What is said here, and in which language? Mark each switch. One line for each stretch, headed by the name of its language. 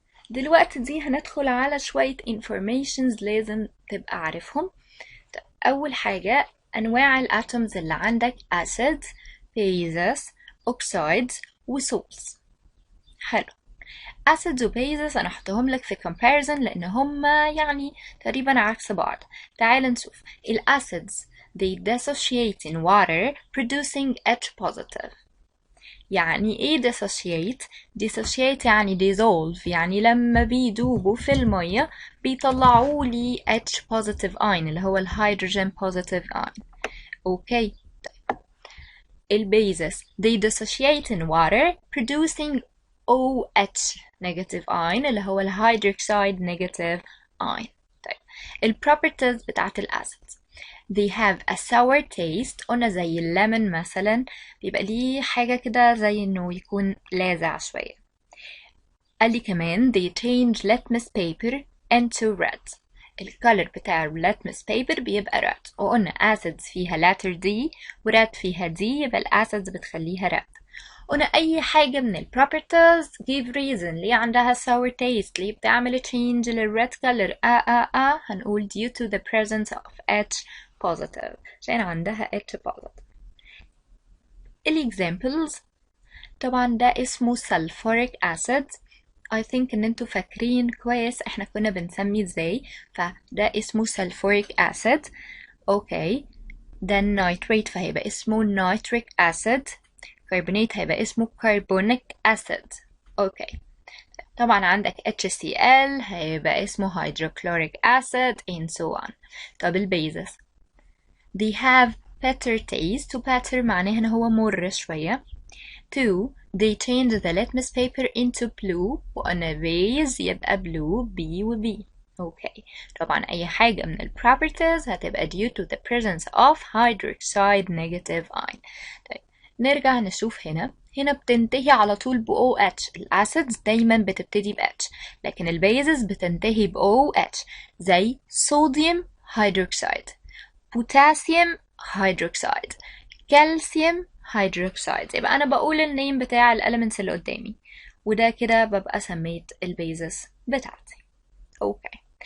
Arabic: دلوقتي دي هندخل على شوية informations لازم تبقى عارفهم. أول حاجة أنواع الاتومز اللي عندك: acids، bases، oxides و salts. حلو. acids و bases أنا أحطهم لك في comparison لأن هما يعني تقريبا عكس بعض. تعال نشوف.
English: acids they dissociate in water producing H positive.
Arabic: يعني ايه dissociate؟ dissociate يعني dissolve، يعني لما بيدوبوا في المية بيطلعوا لي H positive ion اللي هو الهيدروجين positive ion. اوكي. طيب.
English: البيزس they dissociate in water producing OH negative ion
Arabic: اللي هو الهيدروكسيد
English: negative ion. طيب.
Arabic: البروبرتيز بتاعت الاسيد:
English: they have a sour taste.
Arabic: قلنا زي الليمون مثلا بيبقى ليه حاجة كده زي انه يكون لاذع شوية. قال لي
English: كمان they change litmus paper into red.
Arabic: الكالر بتاع litmus paper بيبقى red. وقلنا acids فيها letter D و red فيها D، يبقى الacids بتخليها red. قلنا أي حاجة من ال properties give reason ليه عندها sour taste، ليه بتعمل change لل red color.
English: هنقول due to the presence of H positive
Arabic: عشان عندها
English: H positive.
Arabic: الexamples طبعا ده اسمه sulfuric acid.
English: I think
Arabic: ان انتوا فاكرين كويس احنا كنا بنسميه ازاي، فده اسمه sulfuric acid. اوكي. ده النيتريت فهيبقى اسمه nitric acid. كربونات هيبقى اسمه carbonic acid. اوكي. طبعا عندك
English: HCl هيبقى اسمه hydrochloric acid and so on. طب البيزس they have bitter taste.
Arabic: و bitter معناه ان هو مر شوية.
English: 2 they change the litmus paper into blue.
Arabic: وقلنا base يبقى blue B و B. اوكي. طبعا اي حاجة من
English: ال properties هتبقى due to the presence of hydroxide negative ion.
Arabic: طيب نرجع نشوف هنا بتنتهي على طول ب OH. الاسيدز دايما بتبتدي ب H، لكن البيزز بتنتهي ب OH زي صوديوم هيدروكسيد، بوتاسيوم هيدروكسيد، كالسيوم هيدروكسيد. يبقى انا بقول النيم بتاع الاليمنتس اللي قدامي، وده كده ببقى سميت البيزس بتاعتي. اوكي.